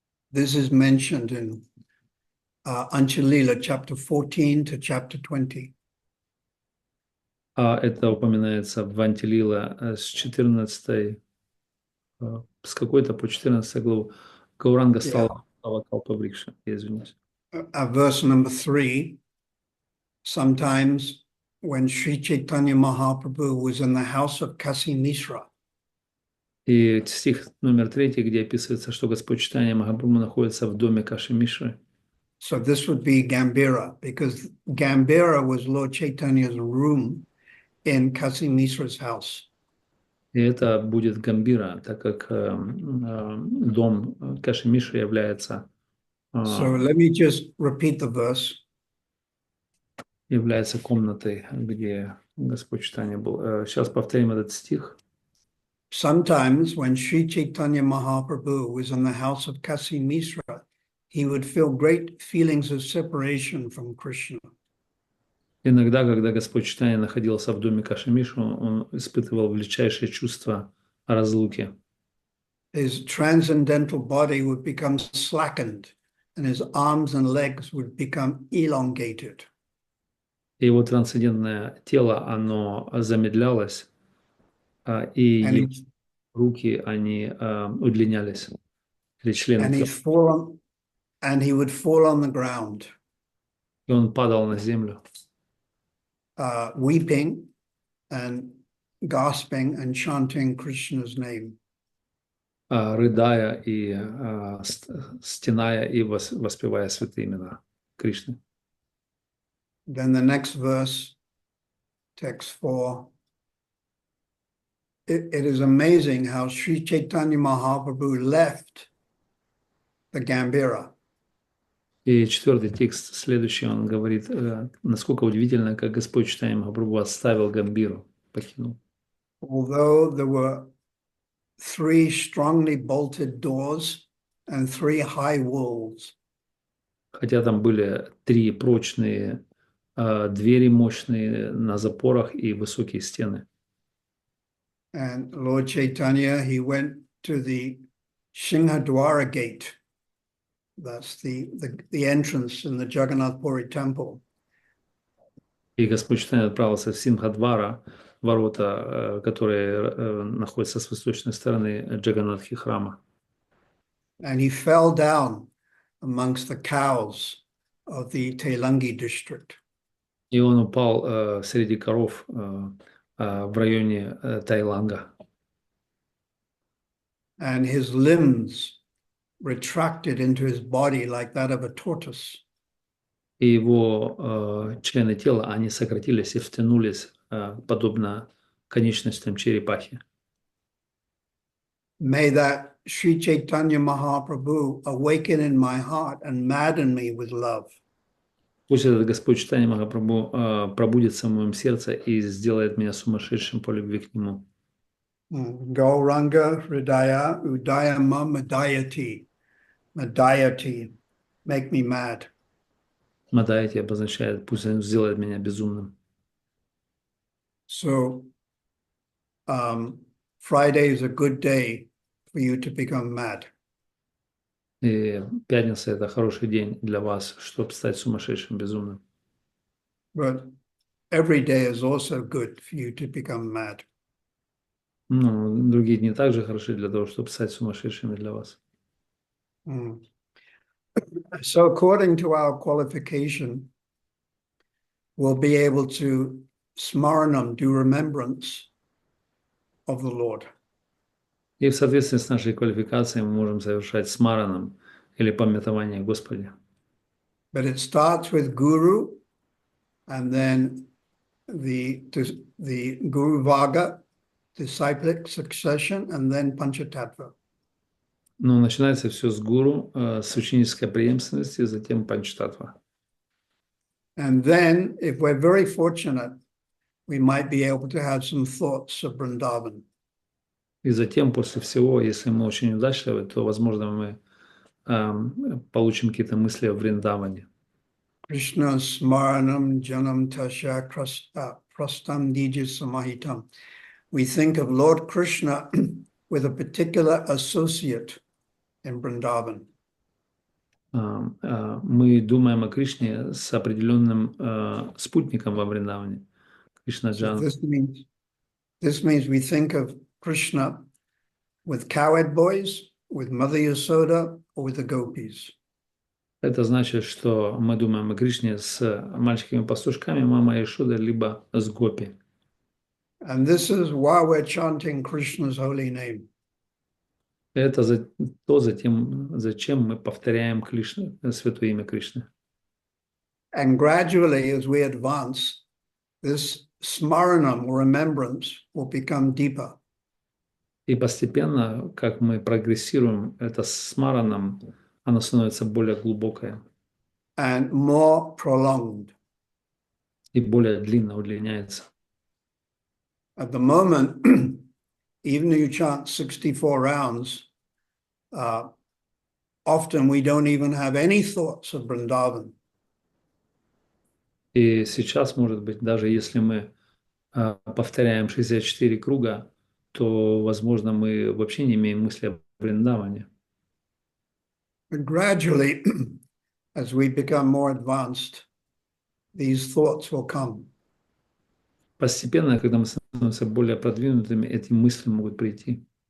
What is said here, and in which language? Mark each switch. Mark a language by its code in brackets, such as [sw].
[en] This is mentioned in Anchalila, chapter 14 to chapter 20. [ru] Это упоминается в Антилила с 14 с какой-то по 14 главу. Гауранга стала Калпаврикша, извиняюсь. [en] Verse number 3, sometimes when Sri Chaitanya Mahaprabhu was in the house of Kasi Mishra. [ru] И стих номер 3, где описывается, что Господь Чайтанья Махапрабху находится в доме Каши Мишры. [en] So this would be Gambira, because Gambira was Lord Chaitanya's room in Kasi Mishra's house. [ru] И это будет Гамбира, так как дом Каши Мишры является [en] So let me just repeat the verse. [ru] Является комнатой, где Господь Чайтанья был. Сейчас повторим этот стих. [en] Sometimes when Sri Chaitanya Mahaprabhu was in the house of Kasi Mishra, he would feel great feelings of separation from Krishna. [ru] Иногда, когда Господь Чайтанья находился в доме Кашемишу, он испытывал величайшее чувство разлуки. [en] His transcendental body would become slackened, and his arms and legs would become elongated. [ru] И его трансцендентное тело, оно замедлялось, и [en] And [ru] его [en] he's, [ru] руки, они удлинялись, или члены [en] and [ru] тела. [en] he's fallen, and he would fall on the ground, [ru] И он падал на землю, [en] weeping and gasping and chanting Krishna's name. [ru] рыдая и стеная и воспевая святые имена Кришны. [en] Then the next verse, text 4. It is amazing how Sri Chaitanya Mahaprabhu left the Gambhira. [ru] И 4-й текст следующий, он говорит, насколько удивительно, как Господь Чайтанья Махапрабху оставил Гамбиру, покинул. [en] Although there were 3 strongly bolted doors and 3 high walls. [ru] Хотя там были 3 прочные двери, мощные на запорах и высокие стены. [en] And Lord Chaitanya, he went to the Singhadwara gate. That's the entrance in the Jagannath Puri temple. [ru] И Господь Чайтанья отправился в Симхадвара, ворота, которые находятся с восточной стороны Джаганнатхи храма. [en] And he fell down amongst the cows of the Telangi district. [ru] И он упал среди коров в районе Тайланга. [en] And his limbs retracted into his body like that of a tortoise. [ru] И его члены тела, они сократились и втянулись, подобно конечностям черепахи. [en] May that Sri Chaitanya Mahaprabhu awaken in my heart and madden me with love. [ru] Пусть этот Господь Чайтанья Махапрабху пробудится в моем сердце и сделает меня сумасшедшим по любви к Нему. [sa] Gauranga Hridaya Udayama Madayati. Madayati. [en] Make me mad. [ru] Мадайти обозначает, пусть Он сделает меня безумным. [en] So, Friday is a good day for you to become mad. [ru] И пятница – это хороший день для вас, чтобы стать сумасшедшим, безумным. [en] But every day is also good for you to become mad. [ru] Ну, другие дни также хороши для того, чтобы стать сумасшедшими для вас. [en] So according to our qualification, we'll be able to smaranam, do remembrance of the Lord. [ru] И в соответствии с нашей квалификацией мы можем совершать смараном или памятование о Господе. [en] But it starts with Guru, and then the Guru Vaga, disciplic succession, and then Panchatattva. [ru] Но начинается все с гуру, с ученической преемственности, затем панчтатва. [en] And then, if we're very fortunate, we might be able to have some thoughts of Vrindavan. [ru] И затем, после всего, если мы очень удачливы, то, возможно, мы получим какие-то мысли о Вриндаване. [sa] Krishna smaranam janam tasya prastam dija samahitam. [en] We think of Lord Krishna with a particular associate in Vrindavan. [ru] Мы думаем о Кришне с определенным спутником во Вриндаване. Кришнаджан. [en] So this means we think of Krishna with cowherd boys, with Mother Yasoda, or with the gopis. [ru] Это значит, что мы думаем о Кришне с мальчиками-пастушками, мама Яшода, либо с гопи. [en] And this is why we're chanting Krishna's holy name. [ru] Это зачем мы повторяем святое имя Кришны. [en] And gradually, as we advance, this smaranam, or remembrance, will become deeper. [ru] И постепенно, как мы прогрессируем, это смараном, оно становится более глубокое. [en] And more prolonged. [ru] И более длинно удлиняется. [en] At the moment, even if you chant 64 rounds, often we don't even have any thoughts of Vrindavan. [ru] И сейчас, может быть, даже если мы повторяем 64 круга, то, возможно, мы вообще не имеем мысли о Вриндаване. [en] But gradually, as we become more advanced, these thoughts will come. [ru] Постепенно, когда мы становимся более продвинутыми, эти мысли могут прийти.